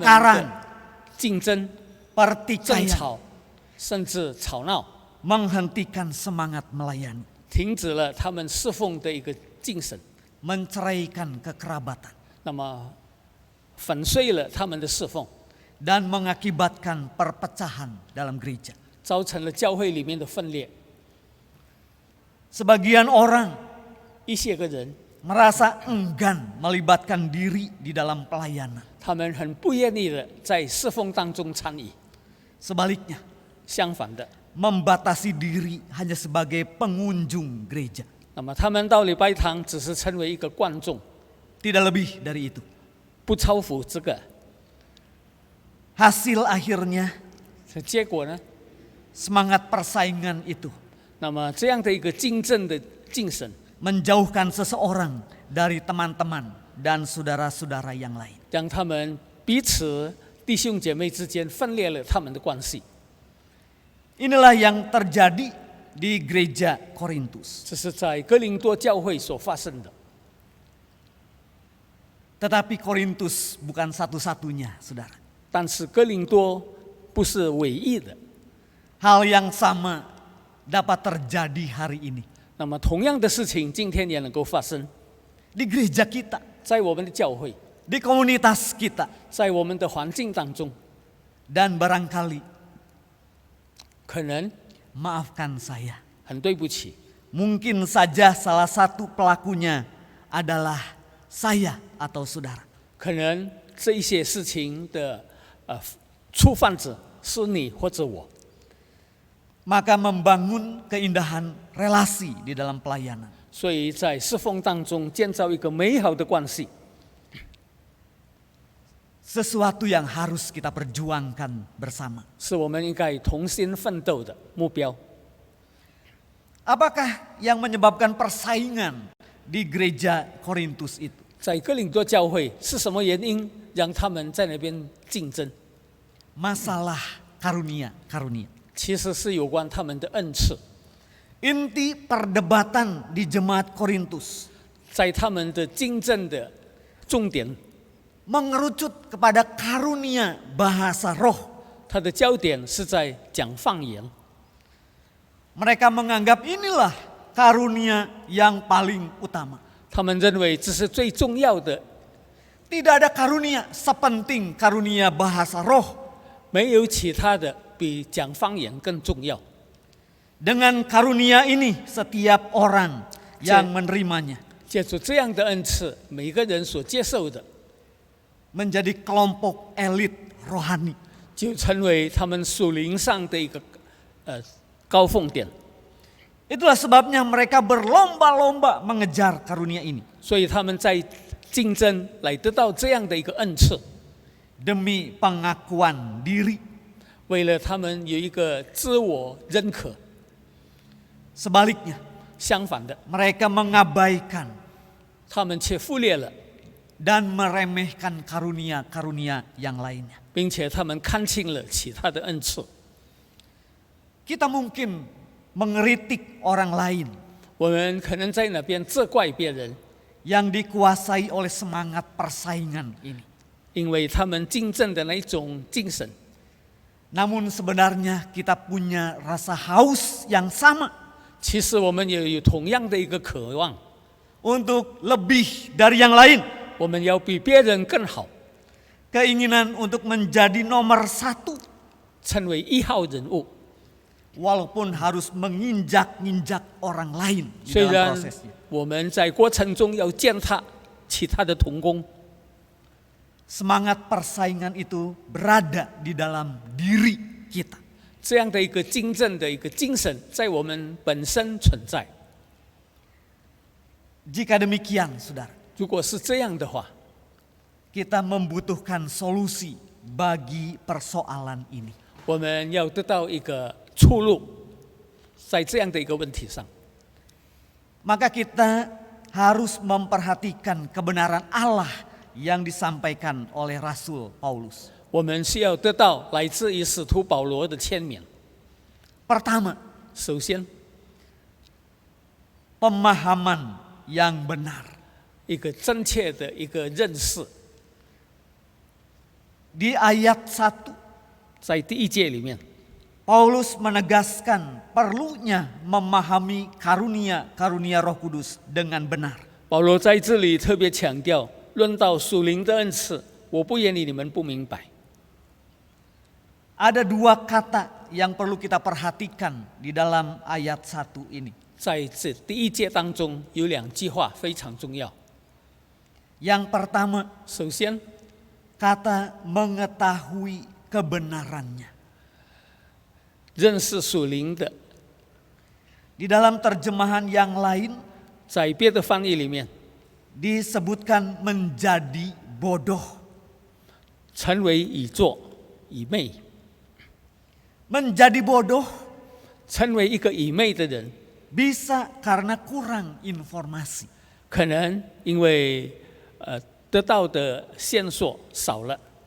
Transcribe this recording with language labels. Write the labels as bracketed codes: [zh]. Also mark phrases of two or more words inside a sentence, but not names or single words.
[id] pertengkaran, [zh] 的竞争、争 [id] pertikaian, [zh] 吵，甚至吵闹， [id] menghentikan semangat melayani, [zh] 停止了他们侍奉的一个精神， [id] menceraikan kekerabatan, [zh] 那么粉碎了他们的侍奉， [id] dan mengakibatkan perpecahan dalam gereja. [zh] 造成了教会里面的分裂。 [id] Sebagian orang [zh] 一些个人， [id] merasa enggan melibatkan diri di dalam pelayanan. [zh] 他们很不愿意的在侍奉当中参与， [id] Sebaliknya, [zh] 相反的， [id] membatasi diri hanya sebagai pengunjung gereja. [zh] 那么他们到礼拜堂只是成为一个观众， [id] Tidak lebih dari itu. [zh] 不超乎这个。 [id] Hasil akhirnya, [zh] 结果呢？ [id] semangat persaingan itu [zh] 那么这样的一个竞争的精神， [id] menjauhkan seseorang dari teman-teman dan saudara-saudara yang lain. [zh] 让他们彼此弟兄姐妹之间分裂了他们的关系。 [id] Inilah yang terjadi di gereja Korintus. [zh] 这是在哥林多教会所发生的。 [id] Tetapi Korintus bukan satu-satunya, saudara. [zh] 但是哥林多不是唯一的。 [id] Hal yang sama dapat terjadi hari ini [zh] 那么同样的事情今天也能够发生 [id] di gereja kita, [zh] 在我们的教会， [id] di komunitas kita, [zh] 在我们的环境当中， [id] dan barangkali [zh] 可能 [id] maafkan saya, [zh] 很对不起， [id] mungkin saja salah satu pelakunya adalah saya atau saudara. [zh] 可能这一些事情的触犯者是你或者我。 [id] Maka membangun keindahan relasi di dalam pelayanan [zh] 所以在侍奉当中建造一个美好的关系， [id] sesuatu yang harus kita perjuangkan bersama. [zh] 是我们应该同心奋斗的目标。 [id] Apakah yang menyebabkan persaingan di gereja Korintus itu? [zh] 在哥林多教会是什么原因让他们在那边竞争？ [id] Masalah karunia. [zh] 其实是有关他们的恩赐。 [id] Inti perdebatan di jemaat Korintus [zh] 在他们的竞争的重点， [id] mengerucut kepada karunia bahasa roh. [zh] 它的焦点是在讲方言。 [id] Mereka menganggap inilah karunia yang paling utama. [zh] 他们认为这是最重要的， [id] Tidak ada karunia sepenting karunia bahasa roh. [zh] 没有其他的比讲方言更重要。 [id] Dengan karunia ini setiap orang yang menerimanya [zh] 借助这样的恩赐，每个人所接受的， [id] menjadi kelompok elit rohani. [zh] 就成为他们属灵上的一个高峰点。 [id] Itulah sebabnya mereka berlomba-lomba mengejar karunia ini [zh] 所以他们在竞争来得到这样的一个恩赐， [id] demi pengakuan diri. [zh] 为了他们有一个自我认可。 [id] Sebaliknya, [zh] 相反的， [id] mereka mengabaikan [zh] 他们却忽略了， [id] dan meremehkan karunia-karunia yang lainnya. [zh] 并且他们看清了其他的恩赐。 [id] Kita mungkin mengeritik orang lain [zh] 我们可能在那边责怪别人， [id] yang dikuasai oleh semangat persaingan ini. [zh] 因为他们竞争的那种精神。 [id] Namun sebenarnya kita punya rasa haus yang sama [zh] 其实我们也有同样的一个渴望， [id] untuk lebih dari yang lain. [zh] 我们要比别人更好， [id] Keinginan untuk menjadi nomor satu [zh] 成为1号人物。 [id] walaupun harus menginjak-injak orang lain di [zh] 虽 [id] dalam [zh] 然 [id] prosesnya. [zh] 我们在过程中要践踏其他的同工， [id] semangat persaingan itu berada di dalam diri kita. [zh] 这样的一个精正的一个精神在我们本身存在。 [id] Jika demikian, saudara, [zh] 如果是这样的话， [id] kita membutuhkan solusi bagi persoalan ini. [zh] 我们要得到一个出路，在这样的一个问题上， [id] Maka kita harus memperhatikan kebenaran Allah yang disampaikan oleh Rasul Paulus. [zh] 我们需要得到来自于使徒保罗的签名。 [id] Pertama, [zh] 首先， [id] pemahaman yang benar. [zh] 一个正确的一个认识， [id] Di ayat 1, [zh] 在第一节里面， [id] Paulus menegaskan perlunya memahami karunia-karunia Roh Kudus dengan benar. [zh] 保罗在这里特别强调，论到属灵的恩赐，我不愿意你们不明白。 [id] Ada 2 kata yang perlu kita perhatikan di dalam ayat 1 ini. [zh] 在这第一节当中有2句话非常重要。 [id] Yang pertama, [zh] 首先， [id] kata mengetahui kebenarannya. [zh] 认识属灵的， [id] Di dalam terjemahan yang lain [zh] 在别的翻译里面， [id] disebutkan menjadi bodoh. [zh] 成为以作以昧， [id] Menjadi bodoh [zh] 成为一个以昧的人， [id] bisa karena kurang informasi. [zh] 可能因为得到的线索少了，